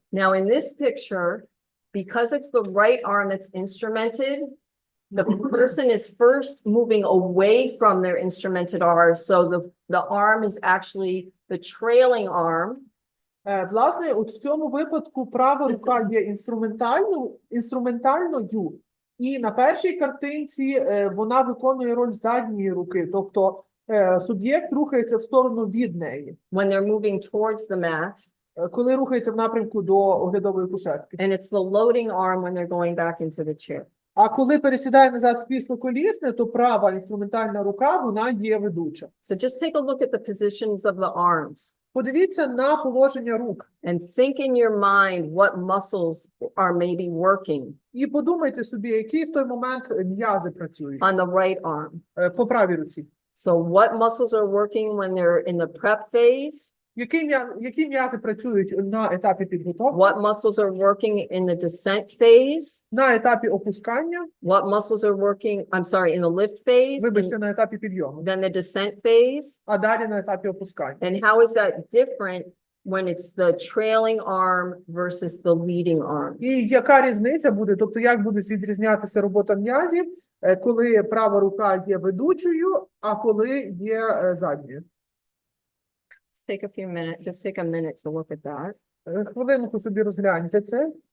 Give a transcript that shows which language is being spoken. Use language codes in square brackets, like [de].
[en] Now in this picture, because it's the right arm that's instrumented, the person is first moving away from their instrumented arm, so the arm is actually the trailing arm. [uk] Власне, от в цьому випадку права рука є інструментальною, і на першій картинці вона виконує роль задньої руки, тобто суб'єкт рухається в сторону від неї. [en] When they're moving towards the mat. [uk] Коли рухається в напрямку до оглядової кушетки. [en] And it's the loading arm when they're going back into the chair. [uk] А коли пересідає назад в крісло колісне, то права інструментальна рука, вона є ведуча. [en] So just take a look at the positions of the arms. [uk] Подивіться на положення рук. [en] And think in your mind what muscles are maybe working. [uk] І подумайте собі, які в той момент м'язи працюють. [en] On the right arm. [uk] По правій руці. [en] So what muscles are working when they're in the prep phase? [uk] Які м'язи працюють на етапі підготовки? [en] What muscles are working in the descent phase? [uk] На етапі опускання? [en] What muscles are working, I'm sorry, in the lift phase? [uk] Вибачте, на етапі підйому. [en] Then the descent phase? [uk] А далі на етапі опускання. [en] And how is that different when it's the trailing arm versus the leading arm? [uk] І яка різниця буде, тобто як буде відрізнятися робота м'язів, коли права рука є ведучою, а коли є задньою? [en] Just take a minute to look at that. [uk] Хвилинку собі розгляньте це.